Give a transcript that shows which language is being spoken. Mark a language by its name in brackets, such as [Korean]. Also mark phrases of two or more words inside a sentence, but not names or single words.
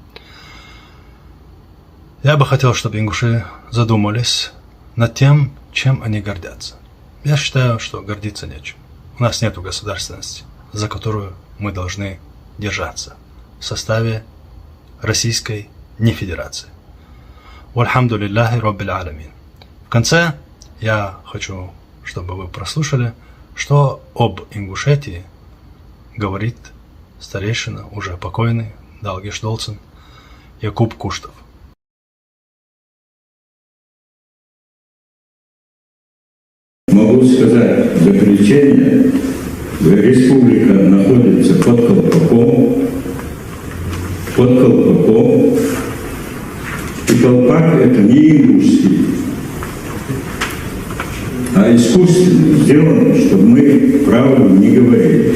[Russian] Я бы хотел, чтобы ингуши задумались над тем, чем они гордятся. Я считаю, что гордиться нечем. У нас нет государственности, за которую мы должны держаться в составе Российской не Федерации. [Arabic] والحمد لله رب العالمين. [Russian] В конце я хочу, чтобы вы прослушали, что об Ингушетии говорит старейшина, уже покойный, Далгиш Долцин, Якуб Куштов. Могу сказать в заключение, республика находится под колпаком, и колпак это не ингушский, а искусственно сделано, чтобы мы правду не говорили.